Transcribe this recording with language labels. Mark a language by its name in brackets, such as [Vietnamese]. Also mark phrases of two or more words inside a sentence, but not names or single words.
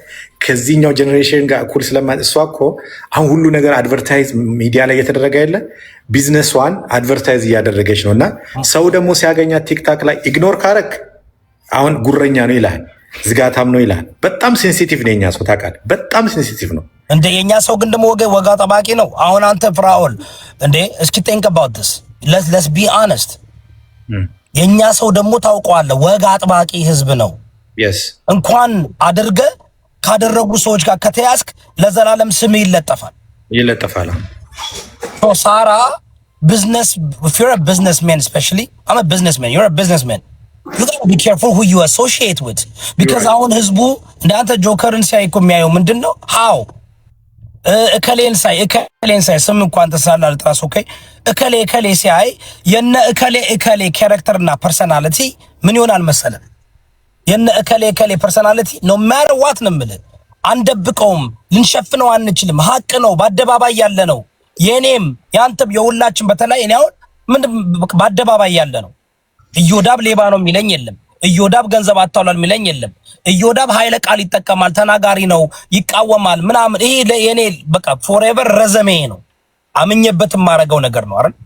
[Amharic] ከዚህኛው ጀኔሬሽን ጋር እኩል እሷ እኮ አሁን ሁሉ ነገር [English] advertise media [Amharic] ላይ እየተደረገ ያለ ቢዝነሷን አድቨርታይዝ እያደረገች ነው። እና ሰው ደግሞ ሲያገኛት ቲክታክ ላይ ኢግኖር ካረክ አሁን ጉረኛ ነው ይልሃል፣ ዝጋታም ነው ይልሃል። በጣም ሴንሲቲቭ ነው የኛ ሰው ታውቃለህ፣ በጣም ሴንሲቲቭ ነው እንደ የኛ ሰው ግን ደግሞ ወጋ ጠባቂ ነው። አሁን አንተ ፍራኦል እንዴ እስኪ [English] think about this let's be honest [Amharic] የኛ ሰው ደግሞ ታውቀዋለህ ወጋ አጥባቂ ህዝብ ነው። እንኳን አድርገ ካደረጉ ሰዎች ጋር ከተያዝክ ለዘላለም ስም ይለጠፋል። ሳራ [English] business if you're a businessman especially I'm a businessman you're a businessman you got to be careful who you associate with because [Amharic] አሁን ህዝቡ እንዳንተ ጆከርን ሲያይ እኮ የሚያየው ምንድነው how እከሌን ሳይ ስም እንኳን ተሳላል ጥራስ ኦኬ እከሌ ሲያይ የነ እከሌ [English] characterና personality [Amharic] ምን ይሆናል መሰለህ? የነ እከሌ ፐርሰናሊቲ [English] no matter what [Amharic] ነው የምልህ አንደብቀውም፣ ልንሸፍነው አንችልም። ሀቅ ነው፣ በአደባባይ ያለ ነው። የኔም ያንተም የሁላችን በተለይ እኔ አሁን ምን በአደባባይ ያለ ነው። ኢዮዳብ ሌባ ነው የሚለኝ የለም። ኢዮዳብ ገንዘብ አታውላል የሚለኝ የለም። ኢዮዳብ ኃይለ ቃል ይጠቀማል፣ ተናጋሪ ነው፣ ይቃወማል ምናምን። ይሄ የኔ በቃ ፎሬቨር ረዘሜ ነው፣ አምኜበትም ማረገው ነገር ነው አይደል?